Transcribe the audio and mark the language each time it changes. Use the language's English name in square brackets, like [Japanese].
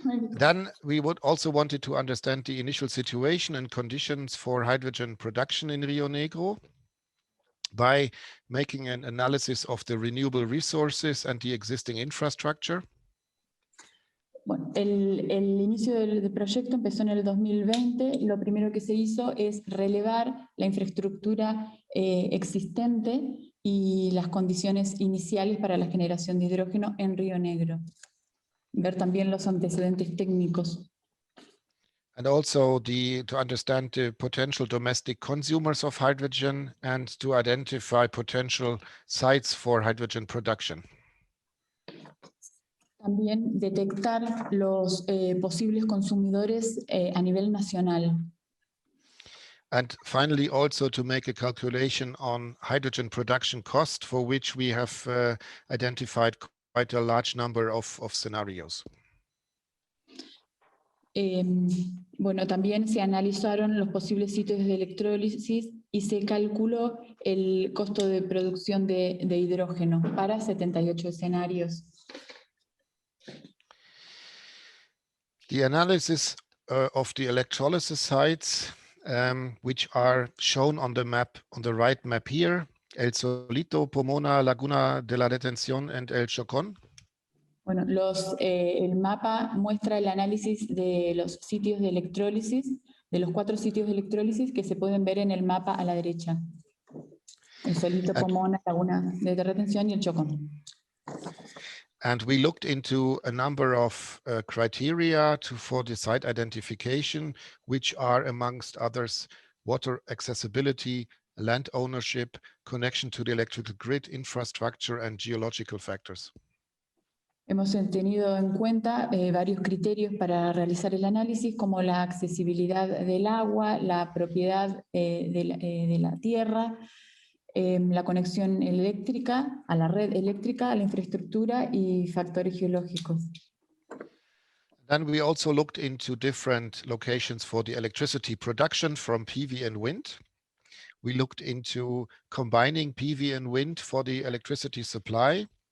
[English] Then we would also wanted to understand the initial situation and conditions for hydrogen production in Rio Negro by making an analysis of the renewable resources and the existing infrastructure. [Spanish] Bueno, el inicio del proyecto empezó en el 2020. Lo primero que se hizo es relevar la infraestructura existente y las condiciones iniciales para la generación de hidrógeno en Río Negro. Ver también los antecedentes técnicos. [English] And also to understand the potential domestic consumers of hydrogen and to identify potential sites for hydrogen production. [Spanish] También detectar los posibles consumidores a nivel nacional. [English] And finally, also to make a calculation on hydrogen production cost, for which we have identified quite a large number of scenarios. [Spanish] Bueno, también se analizaron los posibles sitios de electrólisis y se calculó el costo de producción de hidrógeno para 78 escenarios. [English] The analysis of the electrolysis sites, which are shown on the map, on the right map here, El Solito, Pomona, Laguna de la Retención, and El Chocón. [Spanish] Bueno, el mapa muestra el análisis de los sitios de electrólisis, de los 4 sitios de electrólisis que se pueden ver en el mapa a la derecha. El Solito, Pomona, Laguna de Retención y el Chocón. [English] And we looked into a number of criteria for the site identification, which are, amongst others, water accessibility, land ownership, connection to the electrical grid, infrastructure, and geological factors. [Spanish] Hemos tenido en cuenta varios criterios para realizar el análisis, como la accesibilidad del agua, la propiedad de la tierra, la conexión eléctrica, a la red eléctrica, a la infraestructura y factores geológicos. [English] Then we also looked into different locations for the electricity production from PV and wind. We looked into combining PV and wind for the electricity supply.